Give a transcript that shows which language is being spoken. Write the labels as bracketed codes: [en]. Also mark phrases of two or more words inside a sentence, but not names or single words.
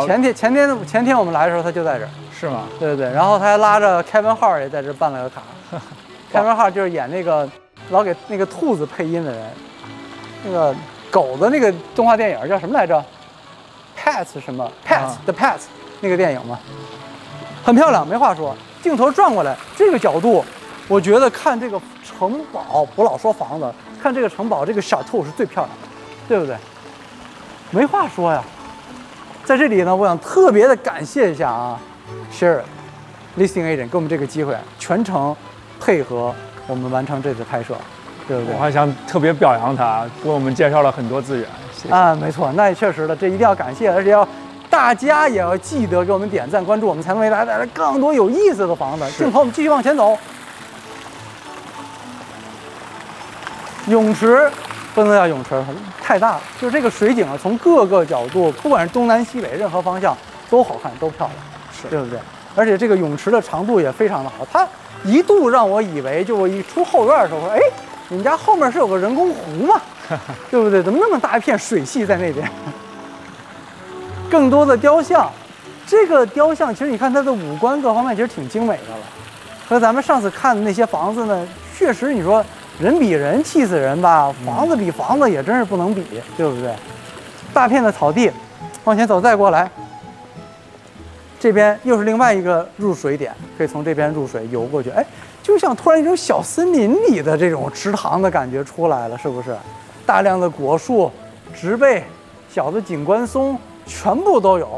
[zh] 前天我們來的時候，他就在這兒，是嗎？對對。然後他還拉着 Kevin Hart 也在這兒辦了個卡。Kevin Hart 就是演那個老給那個兔子配音的人，那個狗的那個動畫電影叫什麼來着 ？Pets 什麼 ？Pets、The Pets 那個電影嘛。很漂亮，沒話說。鏡頭轉過來，這個角度，我覺得看這個城堡，我老說房子，看這個城堡，這個chateau是最漂亮的，對不對？沒話說呀。在這裡呢，我想特別的感謝一下啊 ，Sharon [en] Listing Agent [zh] 給我們這個機會，全程配合我們完成這次拍攝，對不對？我還想特別表揚他，給我們介紹了很多資源。謝謝啊，沒錯，那也確實的，這一定要感謝，而且大家也要記得給我們點讚關注，我們才能為大家帶來更多有意思的房子。鏡頭我們繼續往前走，泳池不能叫泳池，太大了。就是这个水景啊，从各个角度，不管是东南西北任何方向都好看，都漂亮，对不对？而且这个泳池的长度也非常的好，它一度让我以为，就我一出后院的时候，哎，你们家后面是有个人工湖吗？对不对？怎么那么大一片水系在那邊？更多的雕像，這個雕像其實你看它的五官各方面其實挺精美的了，和咱們上次看的那些房子呢，確實你說人比人氣死人吧，房子比房子也真是不能比，對不對？大片的草地，往前走再過來。這邊又是另外一個入水點，可以從這邊入水游過去，哎，就像突然一種小森林裡的這種池塘的感覺出來了，是不是？大量的果樹、植被、小的景觀松，全部都有。